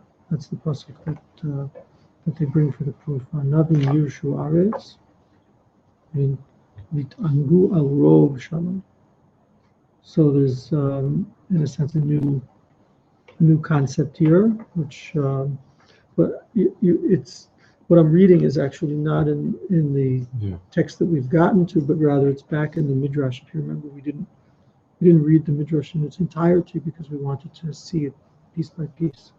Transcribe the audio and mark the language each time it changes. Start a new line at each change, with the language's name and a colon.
English: That's the pasuk that they bring for the proof.
Hebrew: הענבים ירשו ארץ והתענגו על רוב שלום.
English: So there's in a sense a new concept here, which but it's what I'm reading is actually not in the text that we've gotten to, but rather it's back in the Midrash. If you remember, we didn't read the Midrash in its entirety because we wanted to see it piece by piece.